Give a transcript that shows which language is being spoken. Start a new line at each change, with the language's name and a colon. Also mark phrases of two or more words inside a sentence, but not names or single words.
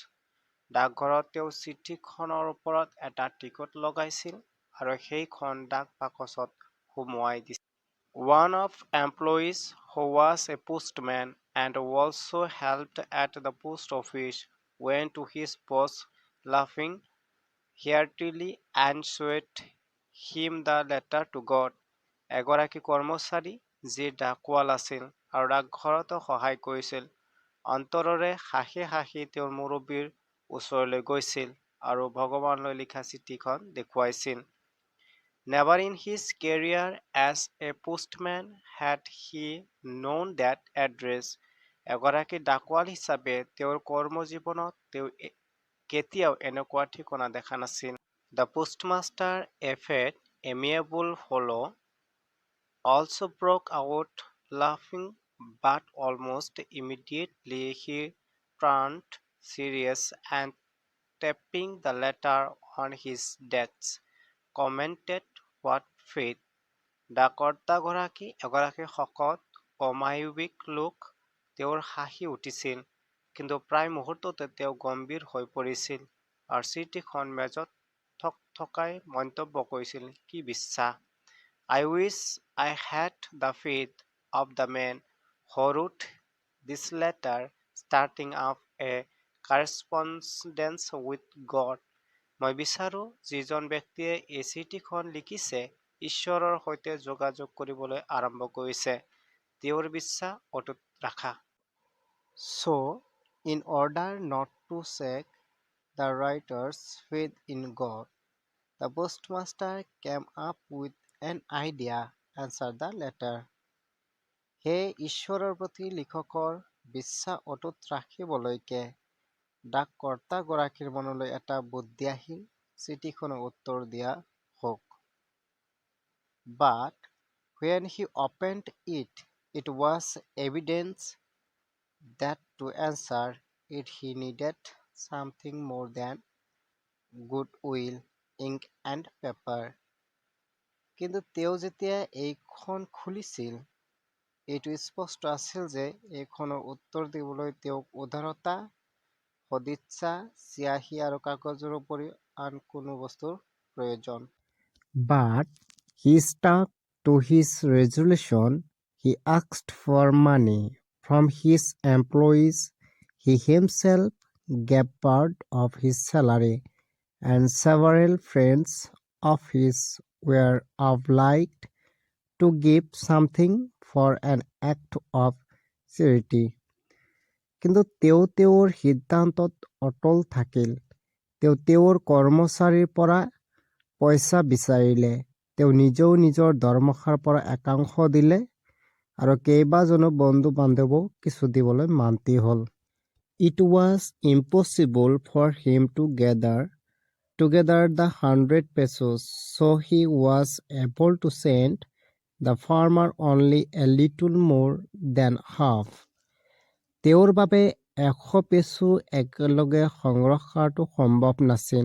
Assamese: ডাকঘৰত তেওঁ চিঠিখনৰ ওপৰত এটা টিকট লগাইছিল আৰু সেইখন ডাক বাকচত সুমুৱাই দিছিল।
English: One of employees who was a postman and also helped at the post office went to his boss laughing heartily and showed him the letter to God.
Assamese: এগৰাকী কৰ্মচাৰী যি ডাকোৱাল আছিল আৰু ডাকঘৰতো সহায় কৰিছিল অন্তৰৰে হাঁহি হাঁহি তেওঁৰ মুৰব্বীৰ ওচৰলৈ গৈছিল আৰু ভগৱানলৈ লিখা চিঠিখন দেখুৱাইছিল।
English: Never in his career as a postman had he known that address.
Assamese: এগৰাকী ডাকোৱাল হিচাপে তেওঁৰ কৰ্মজীৱনত তেওঁ কেতিয়াও এনেকুৱা ঠিকনা দেখা নাছিল।
English: The postmaster, a fat, amiable fellow, also broke out laughing, but almost immediately he turned serious and tapping the letter on his desk, commented, "What faith!"
Assamese: ডাককৰ্তাগৰাকী এগৰাকী শকত অমায়িক লোক। তেওঁৰ হাঁহি উঠিছিল, কিন্তু প্ৰায় মুহূৰ্ততে তেওঁ গম্ভীৰ হৈ পৰিছিল আৰু চিঠিখন মেজত থকাই মন্তব্য কৰিছিল, "কি বিশ্বাস!"
English: I wish I had the faith of the man who wrote this letter, starting up a correspondence with God.
Assamese: মই বিচাৰো যিজন ব্যক্তিয়ে এই চিঠিখন লিখিছে ঈশ্বৰৰ সৈতে যোগাযোগ কৰিবলৈ আৰম্ভ কৰিছে তেওঁৰ বিশ্বাস অটুট ৰাখা।
English: So, in order not to shake the writer's faith in God, the postmaster came up with an idea, answered the letter.
Assamese: সেয়ে ঈশ্বৰৰ প্ৰতি লিখকৰ বিশ্বাস অটুট ৰাখিবলৈকে ডাককৰ্তাগৰাকীৰ মনলৈ এটা বুদ্ধি আহিল, চিঠিখনৰ উত্তৰ দিয়া হওক।
English: But when he opened it, it was evident that to answer it he needed something more than goodwill, ink and paper.
Assamese: কিন্তু তেওঁ যেতিয়া এইখন খুলিছিল, এইটো স্পষ্ট আছিল যে এইখনৰ উত্তৰ দিবলৈ তেওঁক উদাৰতা, সদিচ্ছা, চিয়াহী আৰু কাগজৰ উপৰিও আন কোনো বস্তুৰ প্ৰয়োজন।
English: But he stuck to his resolution. He asked for money from his employees. He himself gave part of his salary, and several friends of his were obliged to give something for an act of charity.
Assamese: কিন্তু তেওঁ তেওঁৰ সিদ্ধান্তত অটল থাকিল। তেওঁ তেওঁৰ কৰ্মচাৰীৰ পৰা পইচা বিচাৰিলে। তেওঁ নিজেও নিজৰ দৰমহাৰ পৰা একাংশ দিলে আৰু কেইবাজনো বন্ধু বান্ধৱো কিছু দিবলৈ মান্তি হ'ল।
English: It was impossible for him to gather together the 100 pesos, so he was able to send the farmer only a little more than half.
Assamese: তেওঁৰ বাবে 100 পেছো একেলগে সংগ্ৰহ কৰাটো সম্ভৱ নাছিল।